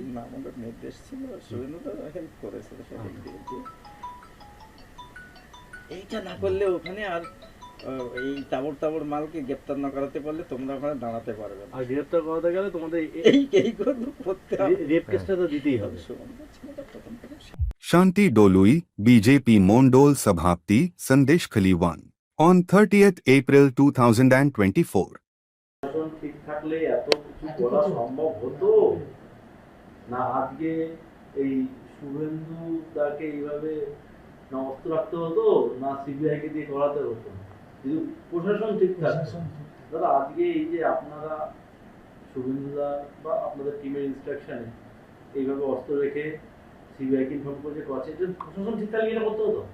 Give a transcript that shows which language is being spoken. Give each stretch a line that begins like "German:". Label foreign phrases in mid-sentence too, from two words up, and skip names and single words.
Bangla: না, আমাদের নির্দেশ ছিল, শুভেন্দু হেল্প করেছে সেদিক দিয়ে। এইটা না করলে ওখানে আর এই তাবড় মালকে গ্রেপ্তার না করাতে পারলে তোমরা ওখানে দাঁড়াতে পারবে না। আর গ্রেপ্তার করাতে গেলে তোমাদের এই করতে হবে, রেপ কেসটা তো দিতেই হবে। শান্তি ডলুই, বিজেপি মণ্ডল সভাপতি, সন্দেশখালি 1,
English: on 30th April 2024।
Bangla: ঠিক থাকলে এত কিছু করা সম্ভব হতো না। আজকে এই শুভেন্দু তাকে এইভাবে না অস্ত্র রাখতে হতো, না সিবিআই কে দিয়ে করাতে হতো, কিন্তু প্রশাসন ঠিক থাকতো। দাদা আজকে এই যে আপনারা শুভেন্দুদা বা আপনাদের টিমের ইনস্ট্রাকশনে এইভাবে অস্ত্র রেখে সিবিআই কে ইনফর্ম করে করছে, যে প্রশাসন ঠিক থাকলে এটা করতে হতো।